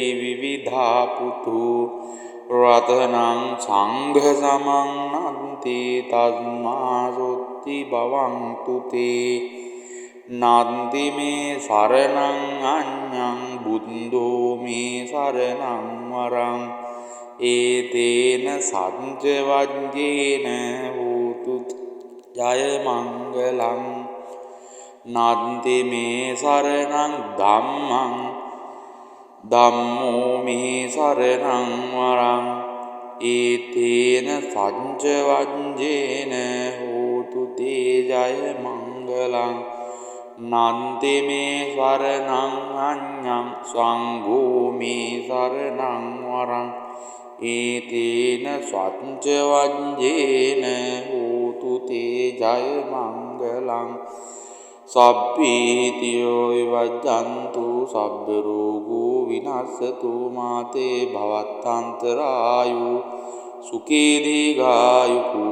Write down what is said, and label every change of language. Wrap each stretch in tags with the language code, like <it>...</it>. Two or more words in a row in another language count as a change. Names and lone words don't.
<pi>විවිධා පුතු රතනං සංඝ සමන්නන්ති තස්මා සොත්ති භවන්තු තේ නන්දි මේ සරණං අඤ්ඤං බුද්ධෝ මේ සරණං වරං ඒතේන සංච වඤ්ඤේන හෝතු ජය මංගලං නන්දි මේ සරණං ධම්මං ධම්මෝ මේ සරණං වරං ඒතේන සංච වඤ්ඤේන හෝතු තේ ජය මංගලං නන්දි මේ සරණං අඤ්ඤං සංඝෝ මේ සරණං වරං ඒතේන සංච වඤ්ඤේන හෝතු තේ ජය මංගලං සබ්බීතියෝ විවජ්ජන්තු සබ්බ රෝගෝ විනස්සතු මාතේ භවත්තන්තරායු සුඛී දීඝායුකෝ</pi>